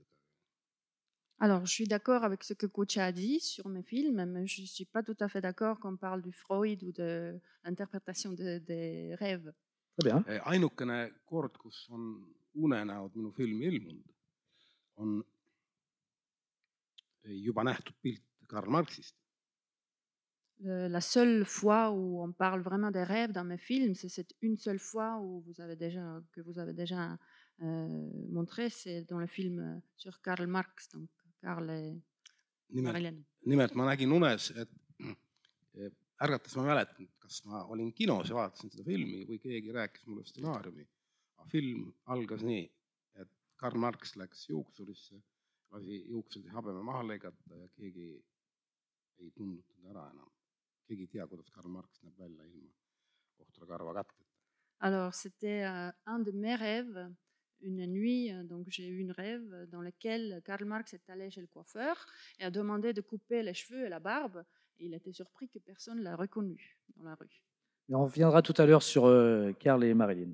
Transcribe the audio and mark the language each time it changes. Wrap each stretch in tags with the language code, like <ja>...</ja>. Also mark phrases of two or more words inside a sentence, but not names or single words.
<fr>Alors, je suis d'accord avec ce que Kucia a dit sur mes films, mais je ne suis pas tout à fait d'accord quand on parle du Freud ou de l'interprétation des rêves.</fr> <et>Ainukene kord, kus on unenäod minu filmi ilmunud, on juba nähtud pilt Karl Marxist.</et> <fr>La seule fois où on parle vraiment des rêves dans mes films, c'est cette une seule fois où que vous avez déjà montré, c'est dans le film sur Karl Marx, donc Karl et Marilyn.</fr> <et>Nimelt ma nägin unes, et ärgates ma mäletan, kas ma olin kinos ja vaatasin seda filmi või keegi rääkis mulle stsenaariumi. Film algas nii, et Karl Marx läks juuksurisse, lasi juuksed ja habeme maha lõigata ja keegi ei tundnud teda ära enam. Keegi ei tea, kuidas Karl Marx näeb välja ilma ohtra karva katteta.</et> <fr>Alors, c'était un de mes rêves. Une nuit, donc j'ai eu une rêve dans lequel Karl Marx est allé chez le coiffeur et a demandé de couper les cheveux et la barbe. Et il était surpris que personne ne l'a reconnu dans la rue. Mais on reviendra tout à l'heure sur Karl et Marilyn.</fr>